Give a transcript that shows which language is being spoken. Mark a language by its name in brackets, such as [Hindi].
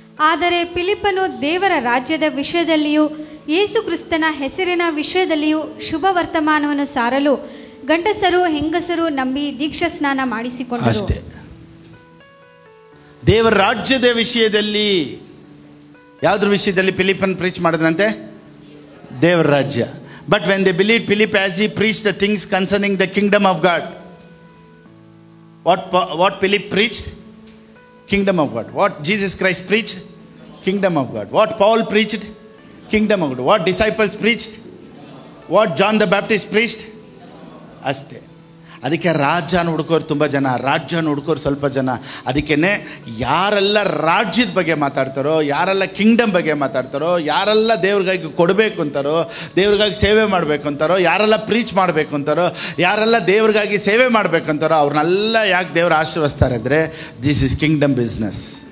[Kannada] ಆದರೆ ಫಿಲಿಪ್ಪನು ದೇವರ ರಾಜ್ಯದ ವಿಷಯದಲ್ಲಿಯೂ ಯೇಸು ಕ್ರಿಸ್ತನ ಹೆಸರಿನ ವಿಷಯದಲ್ಲಿಯೂ ಶುಭ ವರ್ತಮಾನವನ್ನು ಸಾರಲು ಗಂಡಸರು ಹೆಂಗಸರು ನಂಬಿ ದೀಕ್ಷಾ ಸ್ನಾನ ಮಾಡಿಸಿಕೊಂಡರು. ಅಷ್ಟೇ. ದೇವರ ರಾಜ್ಯದ ವಿಷಯದಲ್ಲಿ, ಯಾವುದ್ರ ವಿಷಯದಲ್ಲಿ ಫಿಲಿಪ್ಪನ್ ಪ್ರೀಚ್ ಮಾಡಿದ್ರಂತೆ? ದೇವರ ರಾಜ್ಯ. [English] But when they believed Philip as he preached the things concerning the kingdom of God, what Philip preached? Kingdom of God. What Jesus Christ preached? Kingdom of God. What Paul preached? Kingdom of God. What disciples preached? What John the Baptist preached? [Kannada] ಅಷ್ಟೇ. ಅದಕ್ಕೆ ರಾಜ್ಯನ ಹುಡುಕೋರು ತುಂಬ ಜನ, ರಾಜ್ಯನ ಹುಡುಕೋರು ಸ್ವಲ್ಪ ಜನ. ಅದಕ್ಕೇ ಯಾರೆಲ್ಲ ರಾಜ್ಯದ ಬಗ್ಗೆ ಮಾತಾಡ್ತಾರೋ, ಯಾರೆಲ್ಲ ಕಿಂಗ್ಡಮ್ ಬಗ್ಗೆ ಮಾತಾಡ್ತಾರೋ, ಯಾರೆಲ್ಲ ದೇವ್ರಿಗಾಗಿ ಕೊಡಬೇಕು ಅಂತಾರೋ, ದೇವ್ರಿಗಾಗಿ ಸೇವೆ ಮಾಡಬೇಕು ಅಂತಾರೋ, ಯಾರೆಲ್ಲ ಪ್ರೀಚ್ ಮಾಡಬೇಕು ಅಂತಾರೋ, ಯಾರೆಲ್ಲ ದೇವ್ರಿಗಾಗಿ ಸೇವೆ ಮಾಡಬೇಕು ಅಂತಾರೋ ಅವ್ರನ್ನೆಲ್ಲ ಯಾಕೆ ದೇವ್ರು ಆಶೀರ್ವದಿಸ್ತಾರೆ ಅಂದರೆ [English] This is kingdom business.